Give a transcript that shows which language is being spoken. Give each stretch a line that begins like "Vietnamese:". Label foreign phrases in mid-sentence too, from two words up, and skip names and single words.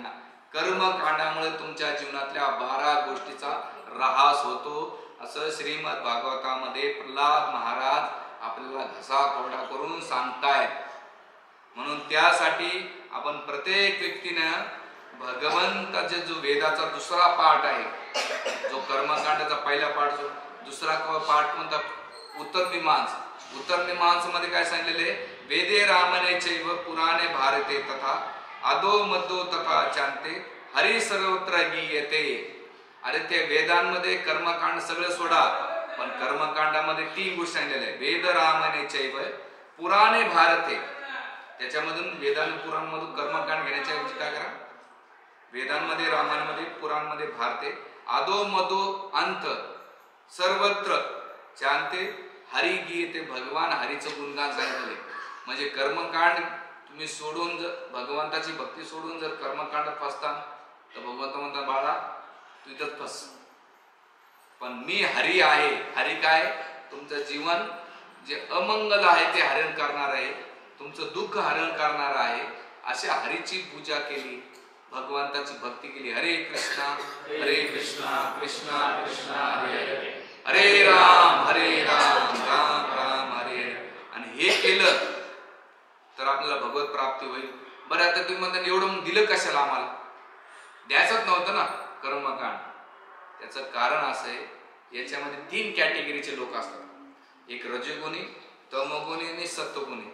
Marathi: कर्मकांडामुळे तुमच्या जीवनातल्या 12 गोष्टीचा ऱ्हास होतो, असं श्रीमद भागवतामध्ये प्रल्हाद महाराज आपल्याला घसा कोरडा करून सांगतायत. म्हणून त्यासाठी आपण प्रत्येक व्यक्तीनं भगवंताचे जो वेदाचा दुसरा पाठ आहे, जो कर्मकांडाचा पहिला पाठ, जो दुसरा पाठ कोणता, उत्तरमीमांस. उत्तरमीमांस मध्ये काय सांगितलेले,
Sanskrit: वेदे रामने चैव पुराणे भारते तथा अदो मदो तथा चांते हरी सर्वत्र गीयते.
Marathi: अरे ते वेदांमध्ये कर्मकांड सगळं सोडा, पण कर्मकांडामध्ये 3 गोष्टी सांगितलेल्या आहे.
Sanskrit: वेद रामने चैव पुराणे भारते,
Marathi: त्याच्यामधून वेदांत पुराणमधून कर्मकांड घेण्याच्या ऐवजी काय करा, वेदांमध्ये रामायणामध्ये पुराणमध्ये भारते
Sanskrit: आदो मदो अंत सर्वत्र चांते हरी गीते,
Marathi: भगवान हरीचं गुणगान सांगितले. म्हणजे कर्मकांड तुम्ही सोडून, जर भगवंताची भक्ती सोडून जर कर्मकांड फसता तर भगवंत म्हणतात बाळा तू इथंच फस, पण मी हरी आहे. हरी काय, तुमचं जीवन जे अमंगल आहे ते हरण करणार आहे, तुमचं दुःख हरण करणार आहे. अशा हरीची पूजा केली, भगवंताची भक्ती केली.
Sanskrit: हरे कृष्णा कृष्णा कृष्णा हरे हरे, हरे राम राम राम हरे हरे.
Marathi: आणि हे केलं तर आपल्याला भगवत प्राप्ती होईल. बरं, आता तुम्ही म्हणता एवढं दिलं कशाला, आम्हाला द्यायचंच नव्हतं ना कर्मकांड. त्याचं कारण असं आहे, याच्यामध्ये 3 कॅटेगरीचे लोक असतात. एक रजोगुणी, तमोगुणी आणि सत्वगुणी.